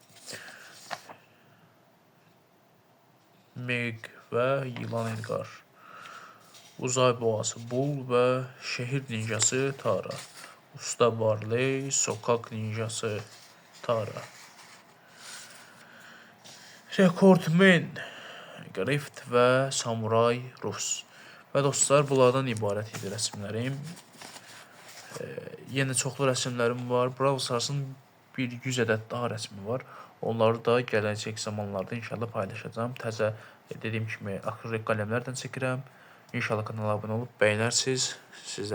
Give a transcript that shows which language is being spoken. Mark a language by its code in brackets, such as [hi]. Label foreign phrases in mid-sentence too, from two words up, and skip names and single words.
[tr] Meg ve Yılan Edgar, Uzay Boğası Bull ve Şehir Ninjası Tara, Usta Barley, Sokak Ninjası Tara, Rekordmen Grift ve Samuray Rus. [az] Ve dostlar, bunlardan ibarət idi rəsmlərim. Yenə çoxlu rəsmlərim var. Brawl Stars'ın bir 100 ədəd daha rəsmi var. Onları da gələcək zamanlarda inşallah paylaşacağım. Təzə dediyim kimi akrilik qələmlərdən çəkirəm. İnşallah kanala abunə olub bəyənərsiniz.